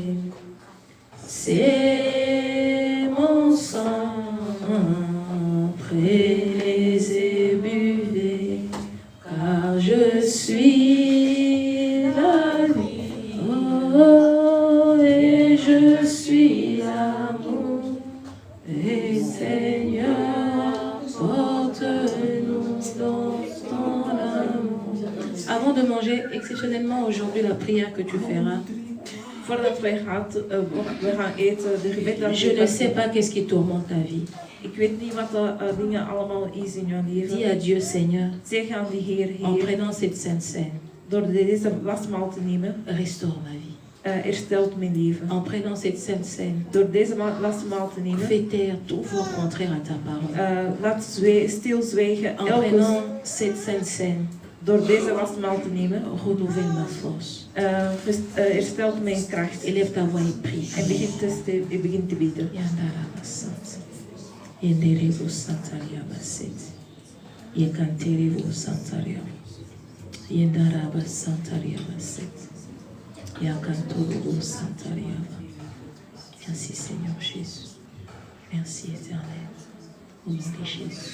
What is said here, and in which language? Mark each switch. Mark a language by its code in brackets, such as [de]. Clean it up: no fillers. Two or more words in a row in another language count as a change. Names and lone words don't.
[fr] C'est mon sang, prenez et buvez, car je suis la vie, oh, et je suis l'amour. Et Seigneur, porte-nous dans ton amour. Avant de manger, exceptionnellement aujourd'hui, la prière que tu feras, [nl] Voordat wij gaan eten, de gebed dat [fr] je ne sais pas qu'est-ce qui tourmente ta vie. [nl] Ik weet niet wat de dingen allemaal is in jouw [fr] Dis [nl] leven. [fr] à Dieu, Seigneur, [nl] Zeg aan die Heer, [fr] en [nl] Heer, [fr] prenant cette sainte scène, [nl] door deze lastmaal te nemen, [fr] restaure ma vie. [nl] herstelt mijn leven. [fr] En prenant cette sainte scène, [nl] Door deze lastmaal te nemen, [fr] fais taire tout vos contraire à ta parole. [nl] laat stilzwijgen [fr] En [nl] elke. [fr] prenant cette sainte scène, [nl] Door deze lastmaal te nemen, [fr] renouvelle ma force. [nl] herstelt mijn kracht. [fr] Élève ta voix et prie. [nl] En begint te bidden. Yandara basant. Yenderevo santaria baset. Yekanterevo santaria. Yendara basantaria baset. Yakantorovo santaria. [fr] Merci Seigneur Jésus. Merci Éternel. Au nom de Jésus.